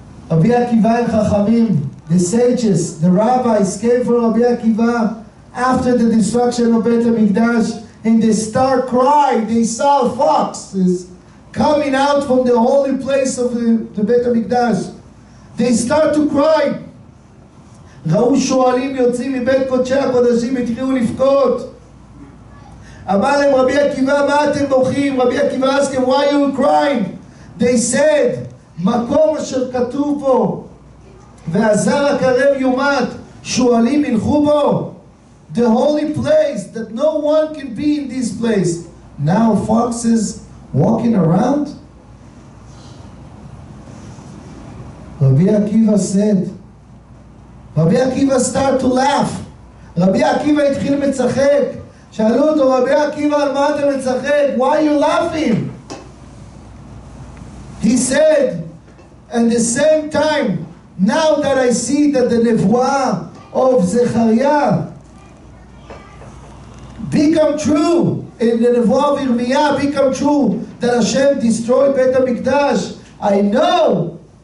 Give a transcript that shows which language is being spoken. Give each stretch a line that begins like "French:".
English: Rabbi Akiva and Chachamim, the sages, the rabbis came for Rabbi Akiva after the destruction of Beit HaMikdash, and they start crying. They saw foxes coming out from the holy place of the Beit HaMikdash. They start to cry.
Hebrew: ראו שועלים יוצאים מבית קודשי הקודשים, התחילו לבכות. אמר להם רבי עקיבא, מה אתם בוכים?
English: רבי עקיבא asked him, why are you crying? They said,
Hebrew: מקום אשר כתוב בו, והזר הקרב יומת, שועלים ילכו בו.
English: The holy place, that no one can be in this place. Now foxes walking around? Rabbi Akiva said, Rabbi Akiva started to laugh.
Hebrew: Rabbi Akiva התחיל מצחק. שאלו אותו, רבי עקיבא, על מה אתה מצחק?
English: Why are you laughing? He said, at the same time, now that I see that the nevuah of Zechariah become true, and the nevuah of Yirmiyah become true, that Hashem destroyed Beit HaMikdash, I know.